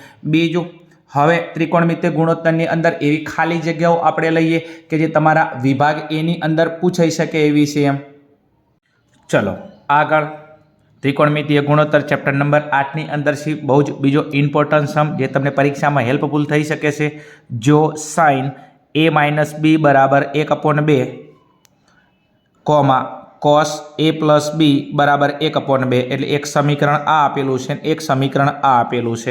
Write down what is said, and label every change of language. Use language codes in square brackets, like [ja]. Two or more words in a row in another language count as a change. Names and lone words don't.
[gu] બીજું હવે ત્રિકોણમિતિ ગુણોત્તરની અંદર એવી ખાલી જગ્યાઓ આપણે લઈએ કે જે તમારા વિભાગ એ ની અંદર પૂછાઈ શકે એવી છે એમ। ચાલો આગળ ત્રિકોણમિતીય ગુણોત્તર ચેપ્ટર નંબર 8 ની અંદર [hi] से बहुत [gu] બીજો ઈમ્પોર્ટન્ટ સમ જે તમને પરીક્ષા મેં હેલ્પફુલ થઈ શકે છે જો [en] sine A minus B [gu] બરાબર 1/2 [en] comma cos A plus B [gu] બરાબર 1/2 એટલે એક સમીકરણ આ આપેલું છે એક સમીકરણ આ આપેલું છે।